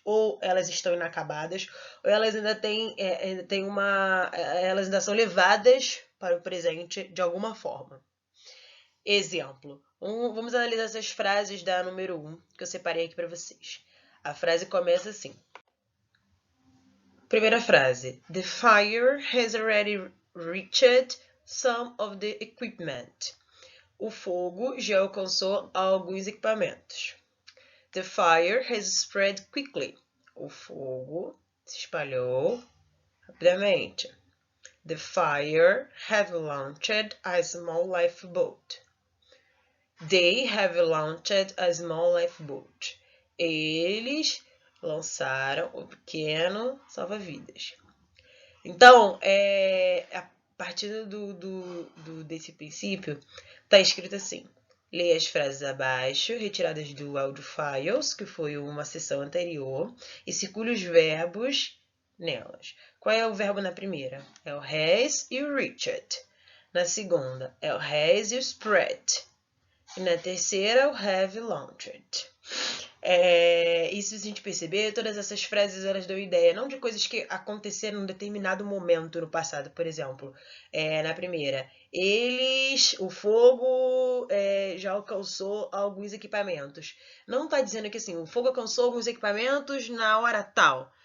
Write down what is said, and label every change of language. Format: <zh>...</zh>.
<pt>Ou elas estão inacabadas, ou elas ainda elas ainda são levadas para o presente de alguma forma. Exemplo. Vamos analisar essas frases da número 1, que eu separei aqui para vocês. A frase começa assim. Primeira frase.</pt> <en>The fire has already reached some of the equipment.</en> <pt>O fogo já alcançou alguns equipamentos.</pt> <en>The fire has spread quickly.</en> <pt>O fogo se espalhou rapidamente.</pt> <en>The fire have launched a small lifeboat. They have launched a small lifeboat.</en> <pt>Eles lançaram o pequeno salva-vidas. Então, a partir desse princípio, está escrito assim. Leia as frases abaixo, retiradas do Audio Files, que foi uma sessão anterior, e circule os verbos nelas. Qual é o verbo na primeira? É o has e o reached. Na segunda, é o has e o spread. E na terceira, o have launched. E se a gente perceber, todas essas frases elas dão ideia não de coisas que aconteceram em um determinado momento no passado, por exemplo. Na primeira, o fogo já alcançou alguns equipamentos. Não está dizendo que assim, o fogo alcançou alguns equipamentos na hora tal.</pt>